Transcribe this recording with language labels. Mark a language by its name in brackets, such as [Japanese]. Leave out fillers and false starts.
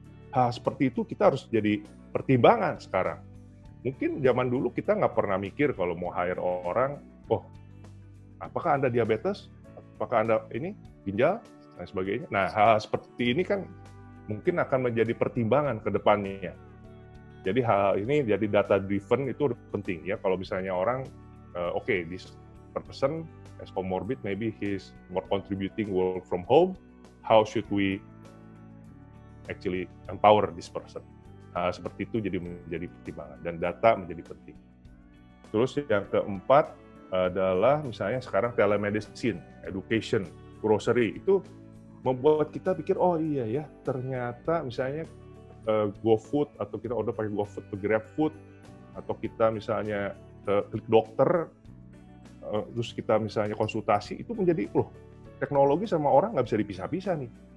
[Indonesian] Hal seperti itu kita harus jadi pertimbangan sekarang. Mungkin zaman dulu kita nggak pernah mikir kalau mau hire orang, apakah Anda diabetes, apakah Anda ini ginjal, dan sebagainya. Nah, hal seperti ini kan mungkin akan menjadi pertimbangan ke depannya. Jadi hal ini jadi data driven itu penting ya. Kalau misalnya orang, [English] this person as comorbid, maybe he's more contributing work from home. How should we actually empower this person? [Indonesian] Hal seperti itu jadi menjadi pertimbangan dan data menjadi penting. Terus yang keempat, adalah misalnya sekarang telemedicine, education, grocery, itu membuat kita pikir, oh iya ya, ternyata misalnya GoFood atau kita order pakai GoFood atau GrabFood, atau kita misalnya klik dokter, terus kita misalnya konsultasi, itu menjadi, loh, teknologi sama orang nggak bisa dipisah-pisah nih.